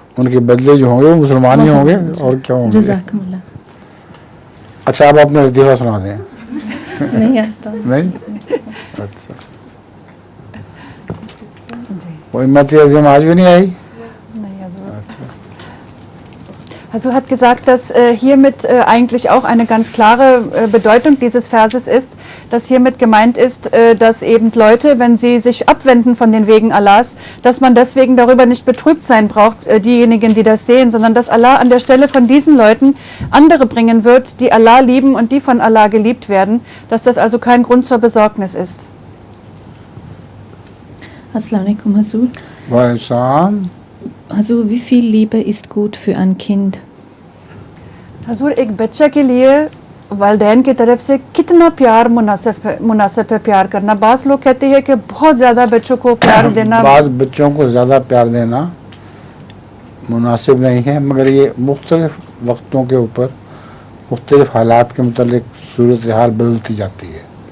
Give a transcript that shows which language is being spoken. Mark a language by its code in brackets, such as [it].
[ur] ان کے بدلے جو ہوں گے وہ مسلمان ہی ہوں گے, اور کیا ہوں گے. جزاکم اللہ. اچھا آپ اپنا لطیفہ سنا دیں. نہیں آتا. نہیں, اچھا وہ امت عظیم آج بھی نہیں آئی. [de] Hasur hat gesagt, dass hiermit eigentlich auch eine ganz klare Bedeutung dieses Verses ist, dass hiermit gemeint ist, dass eben Leute, wenn sie sich abwenden von den Wegen Allahs, dass man deswegen darüber nicht betrübt sein braucht, diejenigen, die das sehen, sondern dass Allah an der Stelle von diesen Leuten andere bringen wird, die Allah lieben und die von Allah geliebt werden, dass das also kein Grund zur Besorgnis ist. [ar] Assalamu alaikum, Hazur. وَإِنسان [de] Hazur, wie viel Liebe ist gut für ein Kind? [ur] حضور ایک بچہ کے لیے والدین کی طرف سے کتنا پیار مناسب ہے پیار کرنا؟ بعض لوگ کہتے ہیں کہ بہت زیادہ بچوں کو پیار دینا, بعض بچوں کو زیادہ پیار دینا مناسب نہیں ہے, مگر یہ مختلف وقتوں کے اوپر مختلف حالات کے متعلق صورتحال بدلتی جاتی ہے.